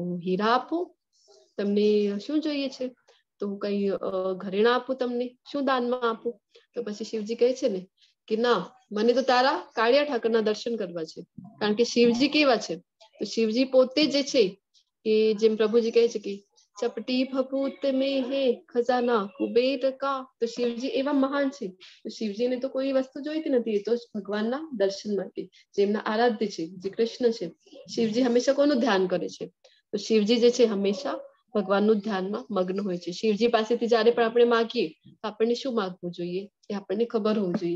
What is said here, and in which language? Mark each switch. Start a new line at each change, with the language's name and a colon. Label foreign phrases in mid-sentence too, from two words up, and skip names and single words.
Gujarati: હીરા આપું? તમને શું જોઈએ છે? તો હું કઈ ઘરેણા આપું તમને? શું દાનમાં આપું? તો પછી શિવજી કહે છે ને કે ના, મને તો તારા કાળિયા ઠાકરના દર્શન કરવા છે. કારણ કે શિવજી કેવા છે, તો શિવજી પોતે જે છે કે જેમ પ્રભુજી કહે છે કે
Hindi: चपटी फपूत में है खजाना कुबेर का,
Gujarati: તો શિવજી એવા મહાન છે. તો શિવજીને તો કોઈ વસ્તુ જોઈતી નથી, એ તો ભગવાનના દર્શન માટે, જેમના આરાધ્ય છે, જે કૃષ્ણ છે. શિવજી હંમેશા કોનું ધ્યાન કરે છે? તો શિવજી જે છે હંમેશા ભગવાનનું ધ્યાનમાં મગ્ન હોય છે. શિવજી પાસેથી જયારે પણ આપણે માગીએ તો આપણને શું માગવું જોઈએ એ આપણને ખબર હોવું જોઈએ.